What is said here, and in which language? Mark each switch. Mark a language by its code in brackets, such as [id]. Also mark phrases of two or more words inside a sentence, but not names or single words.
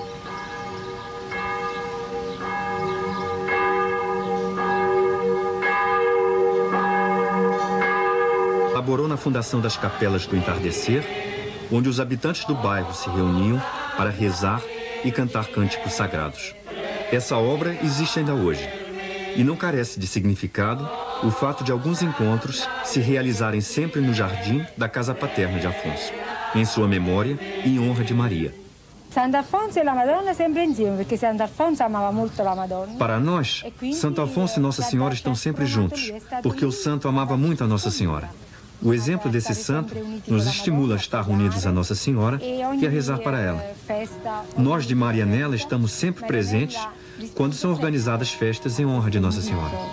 [pt] Laborou na fundação das Capelas do Entardecer, onde os habitantes do bairro se reuniam para rezar e cantar cânticos sagrados. Essa obra existe ainda hoje, e não carece de significado o fato de alguns encontros se realizarem sempre no jardim da casa paterna de Afonso, em sua memória e em honra de Maria. [it] Santo Afonso e la Madonna sempre insieme, perché Santo Afonso amava molto la Madonna. [pt] Para nós, Santo Afonso e Nossa Senhora estão sempre juntos, porque o santo amava muito a Nossa Senhora. O exemplo desse santo nos estimula a estar unidos a Nossa Senhora e a rezar para ela. Nós de Marianella estamos sempre presentes quando são organizadas festas em honra de Nossa Senhora.